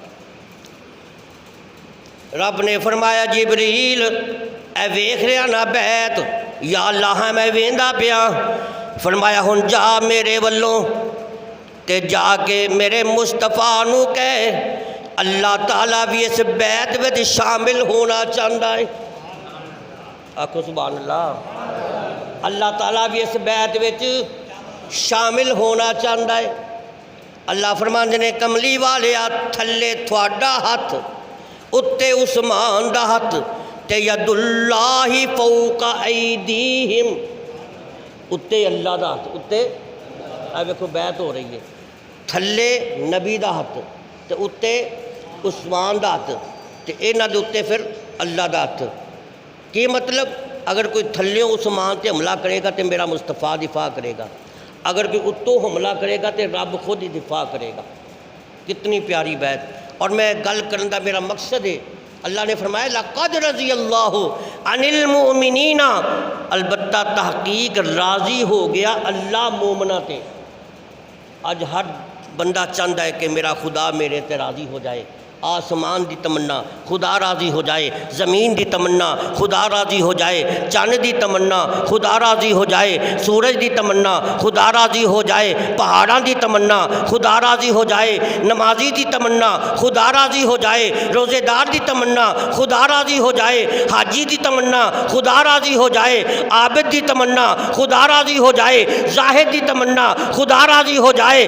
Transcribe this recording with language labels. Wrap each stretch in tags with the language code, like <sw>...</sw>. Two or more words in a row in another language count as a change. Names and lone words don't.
<pa>رب نے فرمایا جبریل اے ویکھ رہا نا بیعت، یا اللہ میں ویندا پیا، فرمایا ہن جا میرے والوں تے جا کے میرے مصطفیٰ نو کہے</pa> <ur>اللہ تعالیٰ بھی اس بیعت وچ شامل ہونا چاہتا ہے۔</ur> <pa>آکھو سبحان اللہ۔</pa> <ur>اللہ تعالیٰ بھی اس بیعت وچ شامل ہونا چاہتا ہے۔</ur> <pa>اللہ فرماندے نے کملی والیا تھلے تھوڑا ہاتھ اتے عثمان دا ہاتھ تے</pa> <ar>ید اللہ فوق ایدیہم،</ar> <pa>اتے اللہ دا ہاتھ، اتے اے ویکھو بیعت ہو رہی ہے، تھلے نبی دا ہاتھ تے اتے عثمان دا ہاتھ تے انہاں دے اتے پھر اللہ دا ہاتھ۔ کی مطلب اگر کوئی تھلیوں عثمان تے حملہ کرے گا تے میرا مصطفیٰ دفاع کرے گا، اگر کوئی اتوں حملہ کرے گا تے رب خود ہی دفاع کرے گا۔ کتنی پیاری بیعت۔ اور میں گل کرن دا میرا مقصد ہے، اللہ نے فرمایا</pa> <ar>لَقَدْ رَضِيَ اللَّهُ عَنِ الْمُؤْمِنِينَ،</ar> <pa>البتہ تحقیق راضی ہو گیا اللہ مومنہ تے۔ آج ہر بندہ چاہتا ہے کہ میرا خدا میرے تے راضی ہو جائے، آسمان دی تمنا خدا راضی ہو جائے، زمین دی تمنا خدا راضی ہو جائے، چاند دی تمنا خدا راضی ہو جائے، سورج دی تمنا خدا راضی ہو جائے، پہاڑاں دی تمنا خدا راضی ہو جائے، نمازی دی تمنا خدا راضی ہو جائے، روزے دار دی تمنا خدا راضی ہو جائے، حاجی دی تمنا خدا راضی ہو جائے، عابد دی تمنا خدا راضی ہو جائے، زاہد دی تمنا خدا راضی ہو جائے۔</pa>